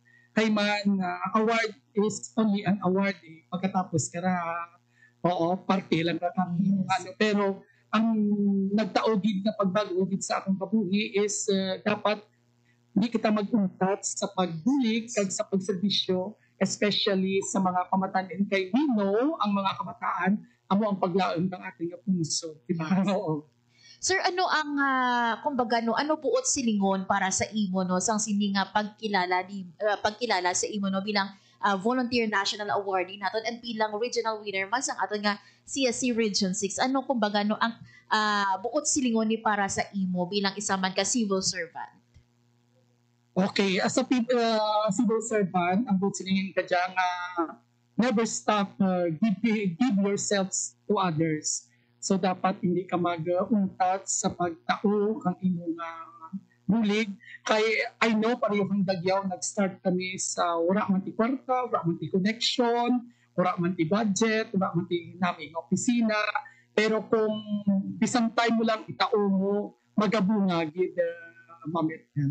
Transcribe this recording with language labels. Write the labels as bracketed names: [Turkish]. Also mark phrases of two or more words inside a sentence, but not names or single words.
[Hiligaynon] Kay man [English] award is only an award [Hiligaynon] pagkatapos kara parte lang ra kami pero ang nagtao gid na pagbago gid sa akong kabuhi is dapat hindi kita mag-untat sa pagbulig kag sa pagserbisyo, especially sa mga kamatanan kay [English] we know [Hiligaynon] ang mga kabataan amo ang paglaom [Filipino] ng ating puso, di ba? [Hiligaynon] Oo. Sir, ano ang kumbaga no ano buot silingon para sa imo no sang sini nga pagkilala sa imo no bilang Volunteer National Awardee naton and bilang regional winner man sang aton nga CSC Region 6. Ano kumbaga no ang buot silingon ni para sa imo bilang isa man ka civil servant? [English] Okay, as a civil servant, [Hiligaynon] ang buot silingin ka dyan [English] never stop give yourselves to others. [Hiligaynon] So dapat hindi ka mag-untat sa pagtao kang imong bulig. Kay [English] I know [Hiligaynon] pareho kang Daguiao, nag-start kami sa wala man ti kwarta, wala man ti connection, wala man ti budget, wala man ti naming opisina. Pero kung bisang time mo lang itao mo, magabunga gid mamit yan.